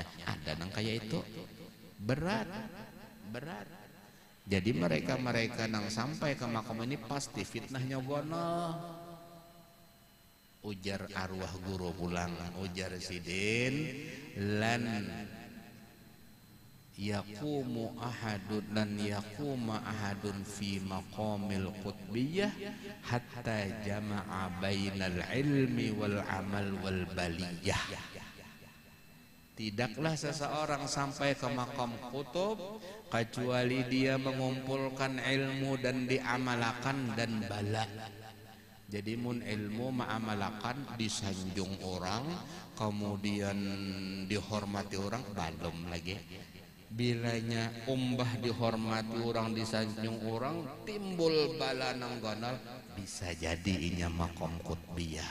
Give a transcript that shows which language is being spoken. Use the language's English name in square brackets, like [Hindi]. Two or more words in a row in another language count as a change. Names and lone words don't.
[Banjar] Ada nang kayak itu berat. Jadi mereka nang sampai ke makom ini pasti fitnahnya gono. Ujar arwah guru pulang, ujar sidin [Arabic] لن يقوم أحد dan يقوم أحد في مقام القطبية حتى جمع بين العلم والعمل والبلية. [Banjar] Tidaklah seseorang sampai ke makam kutub kecuali dia mengumpulkan ilmu dan diamalkan dan bala. Jadi mun ilmu ma'amalakan disanjung orang, kemudian dihormati orang, belum lagi. Bilanya umbah dihormati orang, disanjung orang, timbul bala nang gonal, bisa jadi inya makom qutbiyah.